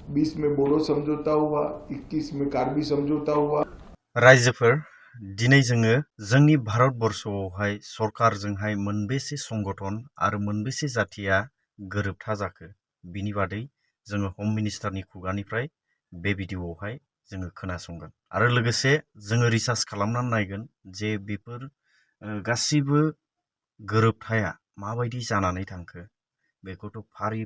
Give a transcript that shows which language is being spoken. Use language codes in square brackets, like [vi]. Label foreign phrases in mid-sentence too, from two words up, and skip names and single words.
[hi] 20 में बोडो समझौता हुआ, 21 में कार्बी समझौता हुआ। [brx] रायजोफोर दिनै जोङो जोंनि भारतबर्षआवहाय सरकारजोंहाय मोनबेसे संगठन आरो मोनबेसे जातिया गोरोबथा जाखो बिनि बादै जोङो हम मिनिस्टारनि खुगानिफ्राय बे भिडिअआवहाय जोङो खोनासंगोन आरो लोगोसे जोङो रिसार्च खालामनानै नायगोन जे बेफोर गासिबो गोरोबथाया माबायदि जानानै थांखो बेखौथ' फारि